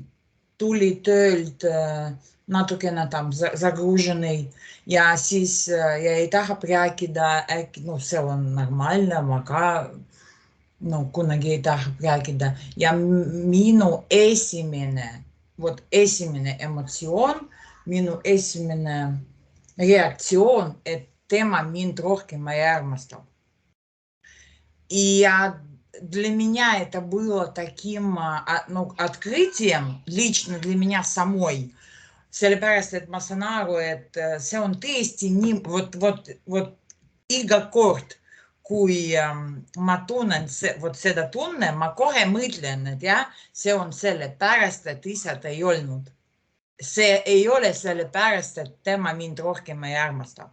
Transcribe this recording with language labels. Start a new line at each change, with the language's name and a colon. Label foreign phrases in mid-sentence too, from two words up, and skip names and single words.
Estonian: tuli töölt natukene загруженный ja siis ei taha rääkida, äkki see on normaalne, ma ka kunagi ei taha rääkida ja minu esimene emotsioon, minu esimene reaktsioon, et tema mind rohkem ei armasta.
Russian: Ja для меня это было таким открытием, лично для меня самой,
Estonian: sellepärast, et ma saan aru, et see on tõesti nii, vot iga kord, kui ma tunnen seda tunne, ma kohe mõtlen, et see on sellepärast, et isad ei olnud. See ei ole sellepärast, et tema mind rohkem ei armasta.